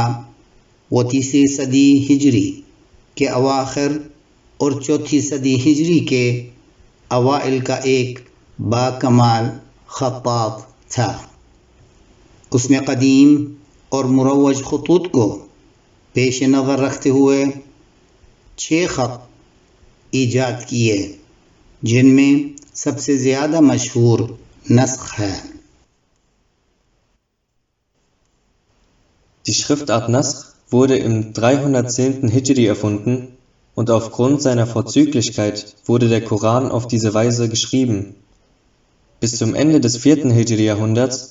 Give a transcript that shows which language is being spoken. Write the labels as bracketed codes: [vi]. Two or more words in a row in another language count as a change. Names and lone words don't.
[ur] وہ تیسری صدی ہجری کے اواخر اور چوتھی صدی ہجری کے اوائل کا ایک باکمال خطاط تھا. اس نے قدیم اور مروج خطوط کو پیش نظر رکھتے ہوئے 6 خط ایجاد کیے، جن میں سب سے زیادہ مشہور نسخ ہے. [de] Die Schriftart Nasr wurde im 310. Hijri erfunden und aufgrund seiner Vorzüglichkeit wurde der Koran auf diese Weise geschrieben. Bis zum Ende des 4.